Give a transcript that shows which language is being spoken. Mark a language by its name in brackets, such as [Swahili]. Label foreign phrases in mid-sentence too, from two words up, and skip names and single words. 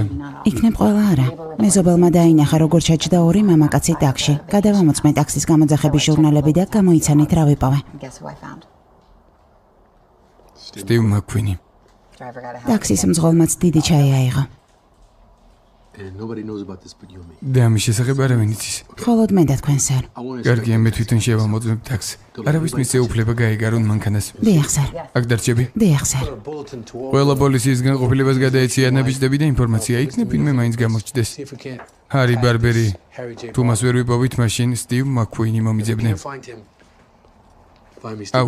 [Georgian] იქნებ ყველა არა. მეზობელმა დაინახა როგორ ჩაჯდა 2 მამაკაცი ტაქსში. გადავამოწმე ტაქსის გამოძახების ჟურნალები და გამოიცანით რა ვიპოვე. სტივ მაკვინი. ტაქსის მძღოლმაც დიდი ჩაი აიღო. [English] And nobody knows about this but you and me. [Georgian] და ამის შესახებ არავინ იცის. მხოლოდ მე და თქვენ, სერ. კარგი, მე თვითონ შევამოწმებ ტაქსს. არავის მისცე უფლება გაიგარონ მანქანას. დიახ, სერ. აქ დარჩები. დიახ, სერ. ყველა პოლიციის განყოფილებას გადაეცია ნაბიჯდები და ინფორმაცია იქნებ ვინმე მაინც გამოჩნდეს. [English] See if we can't [Georgian] ჰარი ბარბერი, Harry J. თუ მას ვერ ვიპოვით, მაშინ სტივ მაკუინი მომიძებდნენ. [English] Find him. Find me Steve.